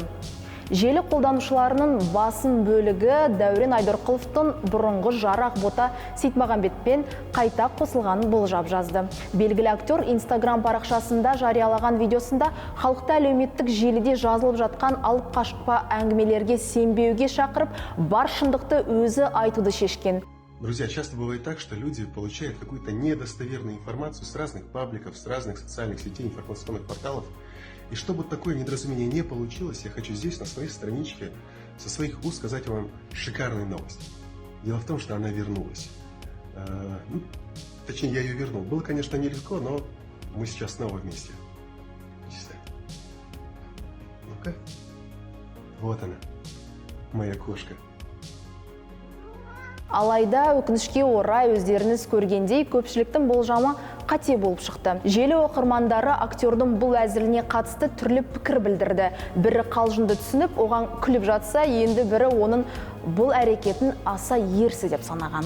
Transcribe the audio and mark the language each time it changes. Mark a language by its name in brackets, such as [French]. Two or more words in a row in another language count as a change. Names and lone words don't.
[Kazakh] Желі қолданушыларының басым бөлігі Дәурен Айдарқұловтың бұрынғы жары Ақбота Сейтмағамбетпен қайта қосылғанын болжап жазды. Белгілі актер Instagram парақшасында жариялаған видеосында халықты әлеуметтік желіде жазылып жатқан алып қашпа әңгімелерге сенбеуге шақырып, бар шындықты өзі айтуды шешкен. [Russian] Друзья, часто бывает так, что люди получают какую-то недостоверную информацию с разных пабликов, с разных социальных сетей, информационных порталов. И чтобы такое недоразумение не получилось, я хочу здесь, на своей страничке, со своих уст сказать вам шикарную новость. Дело в том, что она вернулась. Точнее, я ее вернул. Было, конечно, нелегко, но мы сейчас снова вместе. Ну-ка. Вот она, моя кошка. [Kazakh] Алайда өкінішке орай өздеріңіз көргендей көпшіліктің болжамы қате болып шықты. Желі оқырмандары актердің бұл әзіліне қатысты түрлі пікір білдірді. Бірі қалжыңды түсініп, оған күліп жатса, енді бірі оның бұл әрекетін аса ерсі деп санаған.